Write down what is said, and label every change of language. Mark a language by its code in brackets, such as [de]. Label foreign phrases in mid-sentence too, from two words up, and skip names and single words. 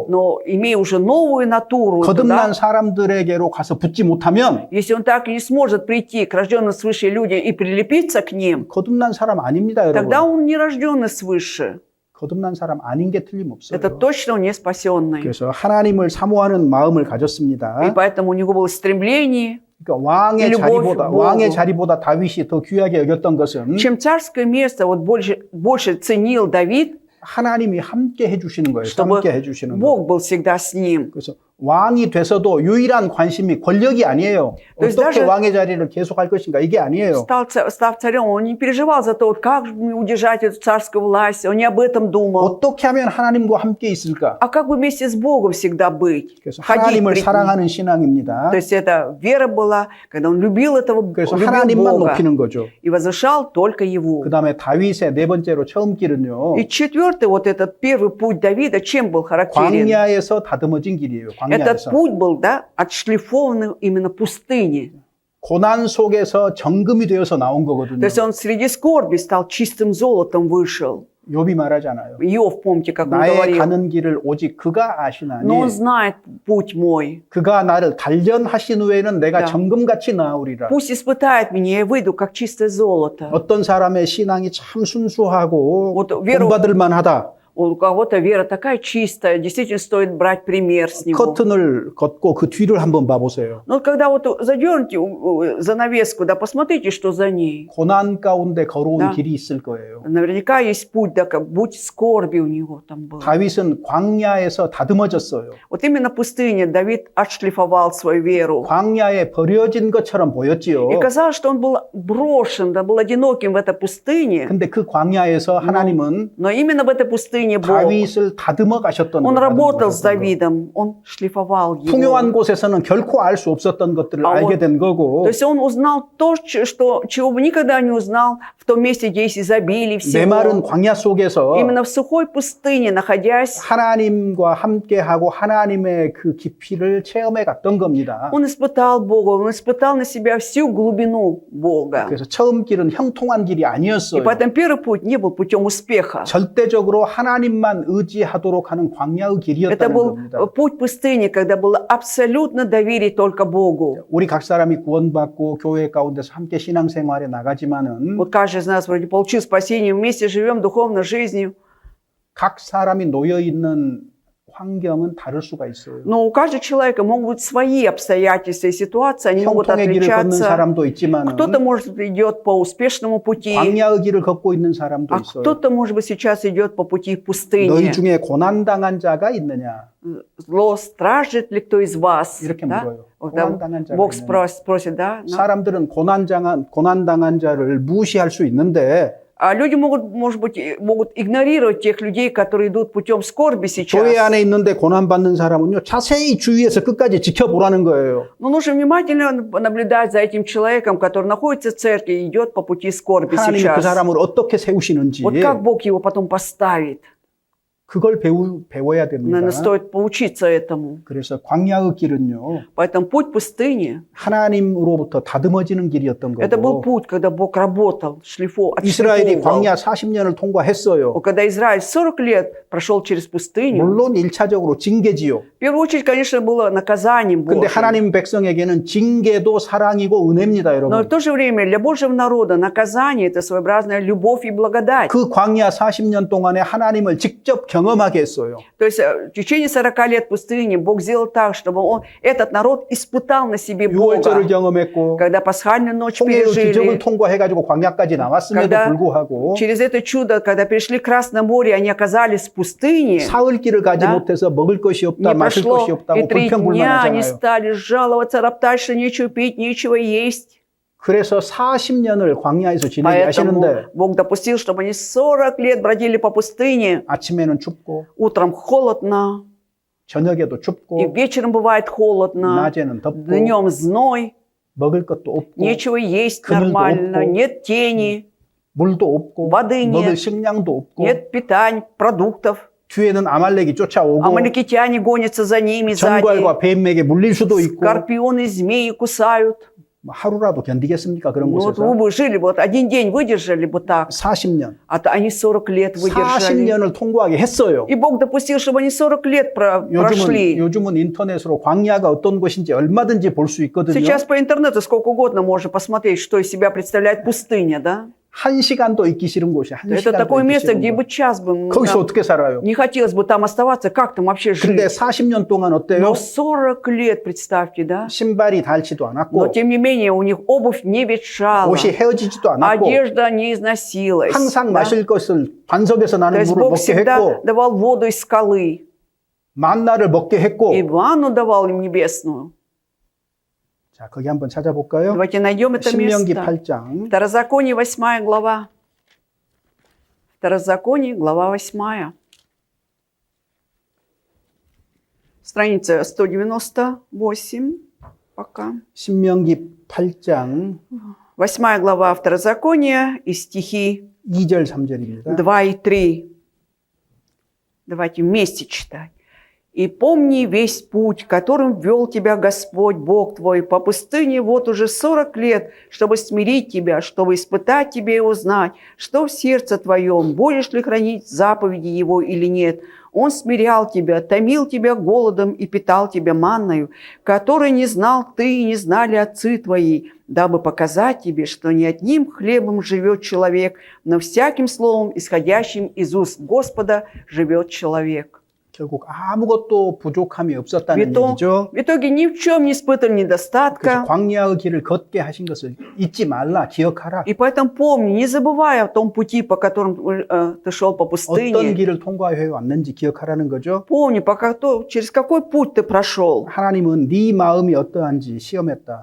[ru] но имея уже новую натуру, [ko] 거듭난 [ru] да, [ko] 사람들에게로 가서 붙지 못하면 [ru] если он так и не сможет прийти к рожденным свыше людям и прилепиться к ним, [ko] 거듭난 사람 아닙니다, 여러분. [ru] тогда он не рожденный свыше. [ko] 거듭난 사람 아닌 게 틀림없어요. [ru] Это точно он не спасенный. [ko] 그래서 하나님을 사모하는 마음을 [ru] И [ko] 가졌습니다. [ru] поэтому у него было стремление. [ko] 그러니까 왕의 [ru] любовь [ko] 자리보다 [ru] к Богу. [ko] 왕의 자리보다 다윗이 더 귀하게 여겼던 것은 [ru] Чем царское место вот больше ценил Давид, [ko] 하나님이 함께 해주시는 거예요. [ru] чтобы [ko] 함께 해주시는 거. [ru] Бог был всегда с ним. [ko] 그래서 왕이 돼서도 유일한 관심이 권력이 아니에요. [ru] То есть [ko] 어떻게 [ru] даже- [ko] 왕의 자리를 계속할 것인가 이게 아니에요. [ru] Став царем, он не переживал за то, вот как же мне удержать эту царскую власть, он не об этом думал. [ko] 어떻게 하면 하나님과 함께 있을까? [ru] А как бы вместе с Богом всегда быть? [ko] 그래서 [ru] Ходить [ko] 하나님을 [ru] пред ним. [ko] 사랑하는 신앙입니다. [ru] То есть это вера была, когда он любил этого, [ko] 그래서 [ru] любил [ko] 하나님만 [ru] Бога [ko] 높이는 거죠. [ru] и возвышал только его. [ko] 그 다음에 다윗의 네 번째로 처음 길은요. [ru] И четвертый, вот этот первый путь Давида, чем был характерен? [ko] 광야에서 다듬어진 길이에요. [ru] Этот [ko] 광야에서. [ru] путь был, да, отшлифованный именно пустыне. [ko] 고난 속에서 정금이 되어서 나온 거거든요. [ru] То есть он среди скорби стал чистым золотом вышел. [ko] 욥이 말하잖아요. [ru] Иов, помните, как он [ko] 나의 [ru] говорил? [ko] 가는 길을 오직 그가 아시나니 [ru] Но он знает путь мой. [ko] 그가 나를 단련하신 후에는 내가 야. 정금같이 나으리라. [ru] Пусть испытает меня, я выйду, как чистое золото. [ko] 어떤 사람의 신앙이 참 순수하고 [ru] Вот веру- [ko] 본받을 만하다. [ru] У кого-то вера такая чистая, действительно стоит брать пример с него. [ko] 커튼을 걷고 그 뒤를 한번 봐보세요. [ru] Но вот когда вот задернете занавеску, да, посмотрите, что за ней. [ko] 고난 가운데 걸어온 [ru] Да. [ko] 길이 있을 거예요. [ru] Наверняка есть путь, да, как будь скорби у него там был. [ko] 다윗은 광야에서 다듬어졌어요. [ru] Вот именно пустыне Давид отшлифовал свою веру. [ko] 광야에 버려진 것처럼 보였지요. [ru] И казалось, что он был брошен, да, был одиноким в этой пустыне. [ko] 근데 그 광야에서 하나님은 [ru] Но именно в этой пустыне Бог, [ko] 다윗을 다듬어 가셨던 [ru] он [ko] 거예요. [ru] работал с Давидом, он шлифовал его. [ko] 풍요한 곳에서는 결코 알 수 없었던 것들을 [ru] А [ko] 알게 [ru] вот- [ko] 된 거고 [ru] То есть он узнал то, чего бы никогда не узнал в том месте, где есть изобилие [ko] 메마른 [ru] всего. [ko] 광야 속에서 [ru] Именно в сухой пустыне, находясь, [ko] 하나님과 함께하고 하나님의 그 깊이를 체험해 갔던 겁니다. [ru] он испытал Бога, он испытал на себя всю глубину Бога. [ko] 그래서 처음 길은 형통한 길이 [ru] И [ko] 아니었어요. [ru] поэтому первый путь не был путем успеха. [ko] 절대적으로 하나님만 의지하도록 하는 광야의 [ru] Это [ko] 길이었다는 [ru] был [ko] 겁니다. [ru] путь пустыни, когда было абсолютно доверие только Богу. [ko] 우리 각 사람이 구원받고 교회 가운데서 함께 신앙생활에 나가지만은 [ru] Вот каждый из нас вроде получил спасение, вместе живем духовной жизнью. [ko] 각 사람이 놓여 있는 환경은 다를 수가 있어요. [ru] Но у каждого человека могут быть свои обстоятельства и ситуации, они могут [ko] 형통의 길을 걷는 [ru] отличаться. [ko] 사람도 있지만 [ru] Кто-то, может, идет по успешному пути, [ko] 광야의 길을 걷고 있는 사람도 [ru] а [ko] 있어요. [ru] кто-то, может быть, сейчас идет по пути [ko] 너희 [ru] пустыни. [ko] 중에 고난당한 자가 있느냐? [ru] Зло стражит ли кто из вас? [ko] 이렇게 [ru] Да? [ko] 물어요. [ru] Вот там [ko] 고난당한 자가 [ru] Бог [ko] 있느냐? [ru] спросит, да? [ko] 사람들은 고난당한 자를 무시할 수 있는데 [ru] А люди могут, может быть, могут игнорировать тех людей, которые идут путем скорби [ko] 교회 [ru] сейчас. [ko] 안에 있는데 고난받는 사람은요, 자세히 주위에서 끝까지 지켜보라는 거예요. [ru] Но нужно внимательно наблюдать за этим человеком, который находится в церкви и идет по пути скорби [ko] 하나님이 그 [ru] сейчас. [ko] 사람을 어떻게 세우시는지 [ru] Вот как Бог его потом поставит. [ko] 그걸 배워야 됩니다. [ru] Наверное, стоит поучиться этому. [ko] 그래서 광야의 길은요, [ru] Поэтому путь пустыни, [ko] 하나님으로부터 다듬어지는 길이었던 [ru] это был [ko] 거고, [ru] путь, когда Бог работал, [ko] 이스라엘이 [ru] отшлифовывал. [ko] 광야 40년을 통과했어요. [ru] Когда Израиль 40 лет прошел через пустыню, [ko] 물론 1차적으로 징계지요. [ru] в первую очередь, конечно, было наказанием [ko] 근데 [ru] Божьим. [ko] 하나님 백성에게는 징계도 사랑이고 은혜입니다, [ru] Но [ko] 여러분. [ru] в то же время для Божьего народа наказание – это своеобразная любовь и благодать. [ko] 그 광야 40년 동안에 하나님을 직접 경험하게 했어요. [ru] То есть в течение 40 лет пустыни Бог сделал так, чтобы этот народ испытал на себе [ko] 유월절을 [ru] Бога. [ko] 경험했고 [ru] Когда пасхальную ночь [ko] 홍해의 기적을 [ru] пережили, [ko] 통과해가지고 광야까지 나왔음에도 [ru] когда [ko] 불구하고 [ru] через это чудо, когда перешли Красное море, они оказались в пустыне, [ko] 사흘길을 가지 [ru] Да. [ko] 못해서 먹을 것이 없다, [ru] не [ko] 마실 [ru] прошло [ko] 것이 [ru] и [ko] 없다고 [ru] 3 дня, они [ko] 불평불만하잖아요. [ru] стали жаловаться, роптать, что нечего пить, нечего есть. [ko] 그래서 40년을 광야에서 지내게 [ru] Поэтому [ko] 하시는데 [ru] Бог допустил, чтобы они 40 лет бродили по пустыне. [ko] 아침에는 춥고 [ru] Утром холодно, [ko] 저녁에도 [ru] и [ko] 춥고 [ru] вечером бывает холодно, [ko] 낮에는 덥고 [ru] днем зной, [ko] 먹을 것도 없고 [ru] нечего есть [ko] 그늘도 [ru] нормально, [ko] 없고. [ru] нет тени, [ko] 물도 없고 [ru] воды [ko] 먹을 [ru] нет, [ko] 식량도 없고 [ru] нет питания, продуктов. [ko] 뒤에는 아말렉이 쫓아오고 [ru] Амаликитяне гонятся за ними сзади. [ko] 정갈과 뱀에게 물릴 수도 있고 [ru] Скорпионы, змеи кусают. [ko] 뭐 하루라도 견디겠습니까? 그런 [ru] Ну, вот [ko] 곳에서 [ru] вы бы жили, вот один день выдержали бы так, [ko] 40년 [ru] а то они 40 лет выдержали. [ko] 40년을 통과하게 했어요. [ru] И Бог допустил, чтобы они 40 лет прошли. [ko] 요즘은 인터넷으로 광야가 어떤 곳인지 얼마든지 볼 수 있거든요. [ru] Сейчас по интернету сколько угодно можно посмотреть, что из себя представляет пустыня, да? [ko] 1시간도 있기 싫은 곳이 한 [ru] Это [ko] 시간도 [ru] такое [ko] 있기 [ru] место, [ko] 싫은 [ru] где [ko] 곳. [ru] бы час бы [ko] 거기서 [ru] там [ko] 어떻게 살아요? [ru] не хотелось бы там оставаться, как там вообще [ko] 근데 [ru] жить? [ko] 40년 동안 어때요? [ru] Но 40 лет, представьте, да? [ko] 신발이 닳지도 [ru] Но [ko] 않았고 [ru] тем не менее у них обувь не ветшала, [ko] 옷이 헤어지지도 않았고 [ru] одежда не износилась. [ko] 항상 [ru] да? [ko] 마실 것을 반석에서 [ru] То [ko] 나는 [ru] есть [ko] 물을 [ru] Бог [ko] 먹게 [ru] всегда [ko] 했고 [ru] давал воду из скалы, [ko] 만나를 먹게 했고 [ru] и ванну давал им небесную. [ko] 자, 거기 한번 찾아볼까요? [ru] Давайте найдем это [ko] 신명기 [ru] место. [ko] 8장 [ru] Второзаконие, 8 глава. Второзаконие, глава 8. Страница 198 пока. [ko] 신명기 8장 [ru] 8 глава Второзакония и стихи [ko] 2절 3절입니다. [ru] 2 и 3. Давайте вместе читать. «И помни весь путь, которым вел тебя Господь, Бог твой, по пустыне вот уже 40 лет, чтобы смирить тебя, чтобы испытать тебя и узнать, что в сердце твоем, будешь ли хранить заповеди Его или нет. Он смирял тебя, томил тебя голодом и питал тебя манною, которой не знал ты и не знали отцы твои, дабы показать тебе, что не одним хлебом живет человек, но всяким словом, исходящим из уст Господа, живет человек». [ko] 결국 아무것도 부족함이 없었다는 얘기죠. [ru] В итоге ни в чем не испытывали [ko] 그래서 [ru] недостатка. [ko] 광야의 길을 걷게 하신 것을 잊지 말라, 기억하라. [ru] И поэтому помни, не забывай о том пути, по которому ты шел по [ko] 어떤 [ru] пустыне. [ko] 길을 통과해 왔는지 기억하라는 거죠. [ru] Помни, через какой путь ты прошел. [ko] 하나님은 네 마음이 어떠한지 시험했다.